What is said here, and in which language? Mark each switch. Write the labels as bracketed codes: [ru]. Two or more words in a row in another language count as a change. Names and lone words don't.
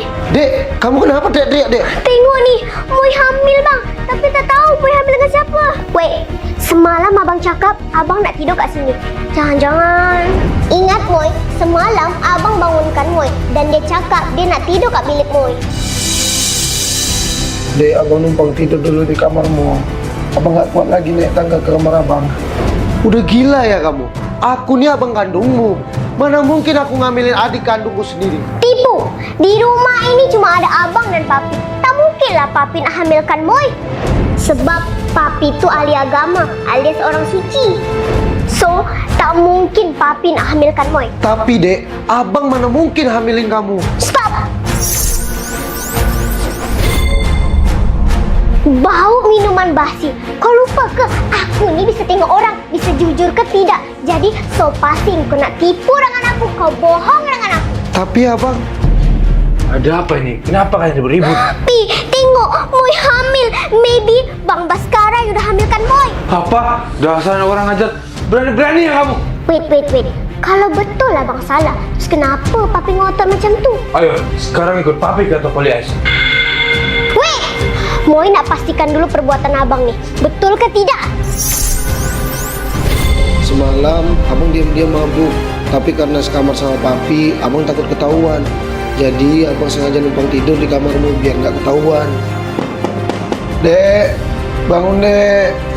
[id] Dek, kamu kenapa teriak, Dek? [ms] Tengok nih, Moy hamil bang. Tapi tak tahu Moy hamil dengan siapa. Weh, semalam abang cakap abang nak tidur kat sini. Jangan-jangan. Ingat Moy, semalam abang bangunkan Moy. Dan dia cakap dia nak tidur kat bilik Moy. [id] Dek, abang numpang tidur dulu di kamarmu. Abang gak kuat lagi naik tangga ke kamar abang. Udah gila ya kamu? Aku nih abang kandungmu. Mana mungkin aku ngambilin adik kandungku sendiri? [ms] Tipu, di rumah ini cuma ada abang dan papi. Tak mungkinlah papi nak hamilkan Moy. Sebab papi itu ahli agama alias orang suci. So, tak mungkin papi nak hamilkan Moy. [id] Tapi Dek, abang mana mungkin hamilin kamu? Stop! Bau minuman basi. [ms] Kau lupa ke? Aku ni bisa tengok orang, bisa jujur ke tidak. Jadi, so pasti kau nak tipu dengan aku. Kau bohong dengan aku. Tapi abang... [id] Ada apa ini? Kenapa kalian ribut? [ms] Pi, tengok, Moy hamil. [id] Maybe Bang Baskara yang udah hamil Apa? Dasar orang ajar. Berani-berani ya kamu? [en] Wait. [ms] Kalau betul abang salah, terus kenapa papi ngotot macam tu? [id] Ayo, sekarang ikut papi ke toko Lias. [en] Wait! [ms] Moi nak pastikan dulu perbuatan abang ni. Betul ke tidak? [id] Semalam abang diam-diam mabuk, tapi karena sekamar sama papi, abang takut ketahuan. Jadi abang sengaja numpang tidur di kamarmu biar nggak ketahuan. Dek, bangun dek.